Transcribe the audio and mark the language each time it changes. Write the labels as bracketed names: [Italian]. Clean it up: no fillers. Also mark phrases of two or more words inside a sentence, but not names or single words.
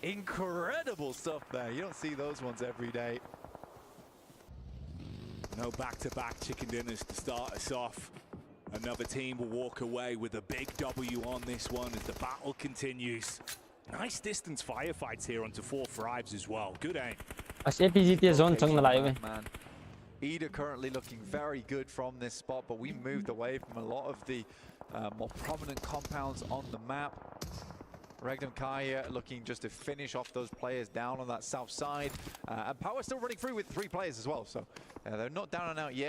[English] Incredible stuff there. You don't see those ones every day. No back-to-back chicken dinners to start us off. Another team will walk away with a big W on this one as the battle continues. Nice distance firefights here onto 4 thrives as well. Good aim. SAPGT zone chang na lai Man. Ida currently looking very good from this spot, but we moved away from a lot of the more prominent compounds on the map. Regnum Kaya looking just to finish off those players down on that south side. And Power still running through with 3 players as well, so they're not down and out yet.